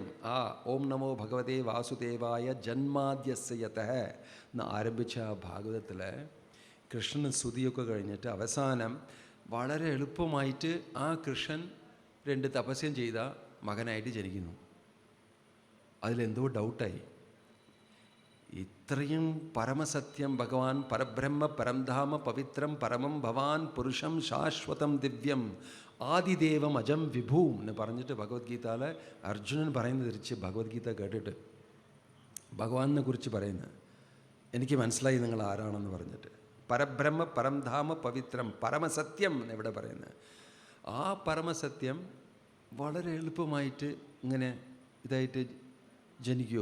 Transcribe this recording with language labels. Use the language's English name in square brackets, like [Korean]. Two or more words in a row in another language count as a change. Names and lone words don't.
[Malayalam] ആ [Sanskrit] ഓം നമോ ഭഗവതേ വാസുദേവായ ജന്മാദ്യസ്യ യതഃ [Malayalam] എന്ന് ആരംഭിച്ച ആ ഭാഗവതത്തിൽ കൃഷ്ണൻ സ്തുതിയൊക്കെ കഴിഞ്ഞിട്ട് അവസാനം വളരെ എളുപ്പമായിട്ട് ആ കൃഷ്ണൻ 2 തപസ്യം ചെയ്ത മകനായിട്ട് ജനിക്കുന്നു. അതിലെന്തോ ഡൗട്ടായി. ഇത്രയും പരമസത്യം ഭഗവാൻ, [Sanskrit] പരബ്രഹ്മ പരംധാമ പവിത്രം പരമം ഭവാൻ പുരുഷം ശാശ്വതം ദിവ്യം ആദിദേവം അജം വിഭൂം [Malayalam] എന്ന് പറഞ്ഞിട്ട് ഭഗവത്ഗീതയിൽ അർജുനൻ പറയുന്നത് തിരിച്ച് ഭഗവത്ഗീത കേട്ടിട്ട് ഭഗവാനെ കുറിച്ച് പറയുന്നത്, എനിക്ക് മനസ്സിലായി നിങ്ങൾ ആരാണെന്ന് പറഞ്ഞിട്ട്. [Sanskrit] പരബ്രഹ്മ പരംധാമ പവിത്രം [Malayalam] പരമസത്യം എവിടെ പറയുന്നത്? ആ പരമസത്യം വളരെ എളുപ്പമായിട്ട് ഇങ്ങനെ ഇതായിട്ട് ജനിക്കുമോ?